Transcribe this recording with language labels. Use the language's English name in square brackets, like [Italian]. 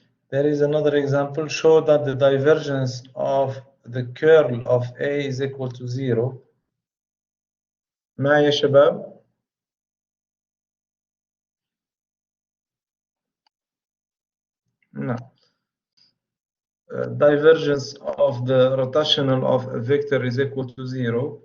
[English] There is another example. Show that the divergence of the curl of A is equal to 0. [Arabic] معي يا شباب؟ No. [English] Divergence of the rotational of a vector is equal to 0.